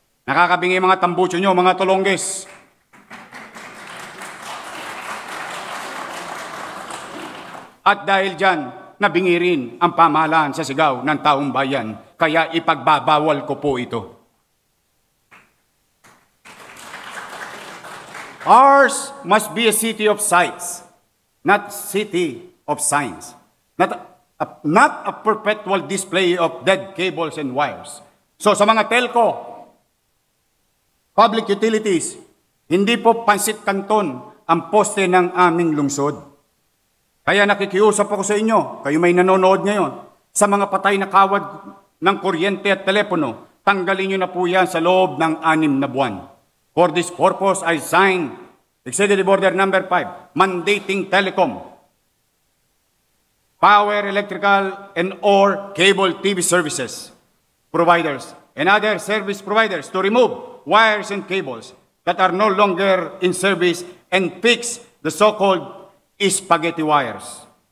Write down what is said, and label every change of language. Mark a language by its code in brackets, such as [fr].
[tl] Nakakabingi mga tambucho nyo, mga tulongges. At dahil dyan, nabingi rin ang pamahalaan sa sigaw ng taong bayan, kaya ipagbabawal ko po ito. [en] Ours must be a city of sights, not city of signs. Not a perpetual display of dead cables and wires. [tl] So sa mga telco, public utilities, hindi po pansit kanton ang poste ng aming lungsod. Kaya nakikiusap ako sa inyo, kayo may nanonood ngayon, sa mga patay na kawad ng kuryente at telepono, tanggalin nyo na po yan sa loob ng 6 na buwan. [en] For this purpose, I signed Executive Order number 5, mandating telecom, power, electrical, and or cable TV services providers and other service providers to remove wires and cables that are no longer in service and fix the so-called spaghetti wires.